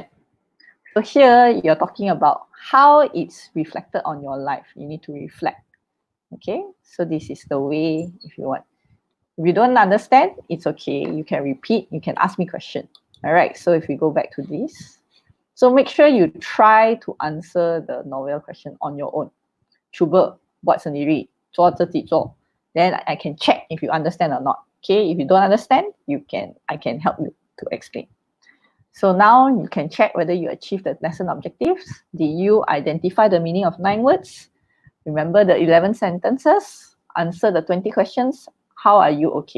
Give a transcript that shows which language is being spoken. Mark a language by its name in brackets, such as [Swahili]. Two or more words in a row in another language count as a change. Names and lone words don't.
[English] So here you're talking about how it's reflected on your life. You need to reflect. Okay, so this is the way if you want. If you don't understand, it's okay. You can repeat, you can ask me questions. All right, so if we go back to this, so make sure you try to answer the novel question on your own. [Malay] Cuba buat sendiri, [Chinese] 做自己做. [English] Then I can check if you understand or not. Okay, if you don't understand, I can help you to explain. So now you can check whether you achieved the lesson objectives. Did you identify the meaning of 9 words? Remember the 11 sentences? Answer the 20 questions. How are you okay?